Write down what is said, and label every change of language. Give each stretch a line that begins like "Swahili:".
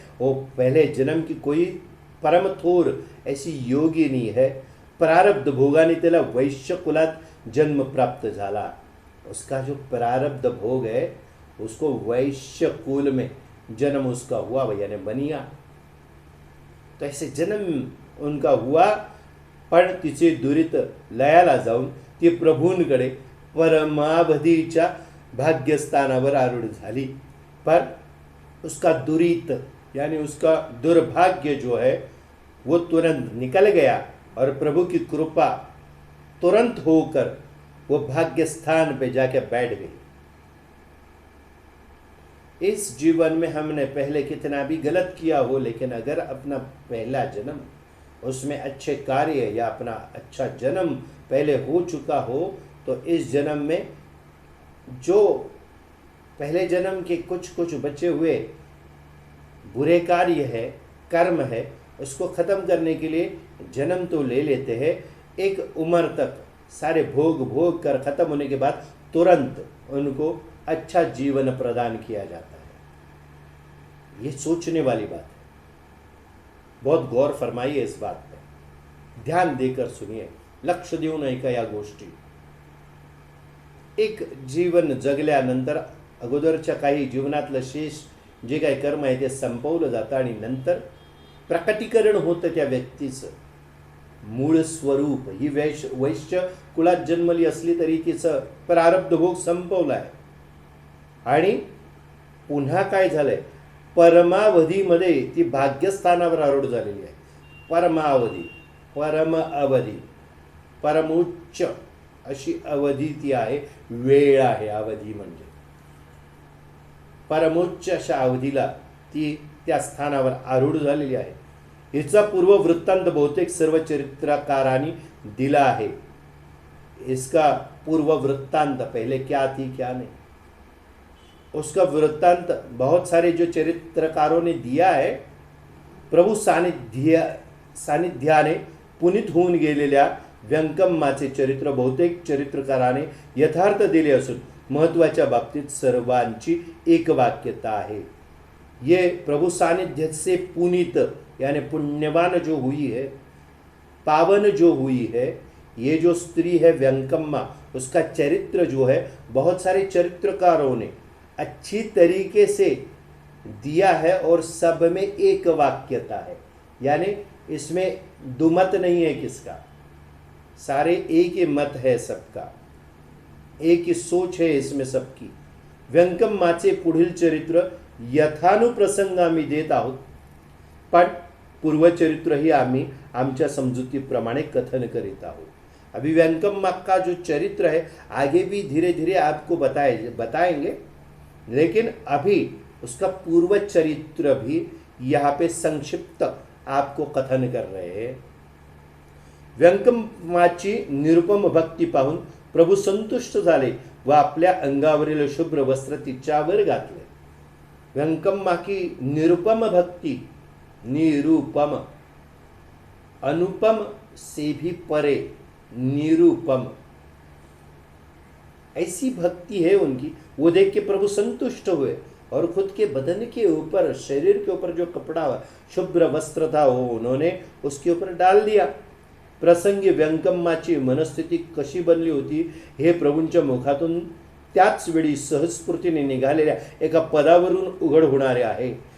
Hindi: वो पहले जन्म की कोई परम थोर ऐसी योगिनी है।
Marathi: प्रारब्ध भोगाने त्याला वैश्य कुलात जन्म प्राप्त झाला।
Hindi: उसका जो प्रारब्ध भोग है उसको वैश्य कुल में जन्म उसका हुआ, भैया ने बनिया। तो ऐसे जन्म उनका हुआ,
Marathi: पण तिचे दुरित लयाला जाऊन ती प्रभूंकडे परमावधीच्या भाग्यस्थानावर आरूढ झाली।
Hindi: पर उसका दुरित यानी उसका दुर्भाग्य जो है वो तुरंत निकल गया और प्रभु की कृपा तुरंत होकर वो भाग्य स्थान पे जाके बैठ गई। इस जीवन में हमने पहले कितना भी गलत किया हो, लेकिन अगर अपना पहला जन्म उसमें अच्छे कार्य या अपना अच्छा जन्म पहले हो चुका हो तो इस जन्म में जो पहले जन्म के कुछ कुछ बचे हुए बुरे कार्य है, कर्म है, उसको ख़त्म करने के लिए जन्म तो ले लेते हैं, एक उम्र तक सारे भोग भोग कर ख़त्म होने के बाद तुरंत उनको अच्छा जीवन प्रदान किया जाता है। ये सोचने वाली बात है, बहुत गौर फरमाइए इस बात पर, ध्यान देकर सुनिए,
Marathi: लक्ष देऊन ऐका या गोष्टी। एक जीवन जगल्यानंतर अगोदरच्या काही जीवनातलं शेष जे काही कर्म आहे ते संपवलं जातं आणि नंतर प्रकटीकरण होतं त्या व्यक्तीचं मूळ स्वरूप। ही वैश्य कुळात जन्मली असली तरी तिचं प्रारब्ध भोग संपवला आहे आणि पुन्हा काय झालंय, परमावधीमध्ये ती भाग्यस्थानावर आरूढ झालेली आहे। परमावधी, परम अवधी, परमोच्च अशी अवधी ती आहे, वेळ आहे अवधी म्हणजे। परमोच्च अशा अवधीला ती त्या स्थानावर आरूढ झालेली आहे। हिचा पूर्व वृत्तांत बहुतेक सर्व चरित्रकारांनी दिला है।
Hindi: इसका पूर्व वृत्तांत, पहले क्या थी क्या नहीं, उसका वृत्तांत बहुत सारे जो चरित्रकारों ने दिया है।
Marathi: प्रभू सानिध्याने पुनीत होऊन गेलेल्या व्यंकम्माचे चरित्र बहुतेक चरित्रकाराने यथार्थ दिले असून महत्त्वाच्या बाबतीत सर्वांची एकवाक्यता आहे।
Hindi: ये प्रभु सानिध्य से पुनीत यानी पुण्यवान जो हुई है, पावन जो हुई है, ये जो स्त्री है व्यंकम्मा, उसका चरित्र जो है बहुत सारे चरित्रकारों ने अच्छी तरीके से दिया है और सब में एक वाक्यता है, यानी इसमें दुमत नहीं है किसका, सारे एक ही मत है सबका, एक ही सोच है इसमें सबकी।
Marathi: व्यंकम्माचे पुढील चरित्र यथानुप्रसंग आम्ही देत आहोत, पण पूर्वचरित्र ही आम्ही आमच्या समजुतीप्रमाणे कथन करीत आहोत।
Hindi: अभी व्यंकम्मा का जो चरित्र है आगे भी धीरे धीरे आपको बताएंगे, लेकिन अभी उसका पूर्व चरित्र भी यहाँ पे संक्षिप्त आपको कथन कर रहे हैं।
Marathi: व्यंकम्माची निरुपम भक्ती पाहून प्रभू संतुष्ट झाले व आपल्या अंगावरील शुभ्र वस्त्र तिच्यावर घातले।
Hindi: व्यंकम्मा की निरुपम भक्ति, निरूपम, अनुपम से भी परे, निरूपम, ऐसी भक्ति है उनकी। वो देख के प्रभु संतुष्ट हुए और खुद के बदन के ऊपर, शरीर के ऊपर जो कपड़ा शुभ्र वस्त्र था वो उन्होंने उसके ऊपर डाल दिया।
Marathi: प्रसंगी व्यंकम्माची मनस्थिती कशी बनली होती हे प्रभूंच्या मुखातून त्याच वेळी सहस्फूर्तीने निघालेल्या एका पदावरून उघड होणारे आहे।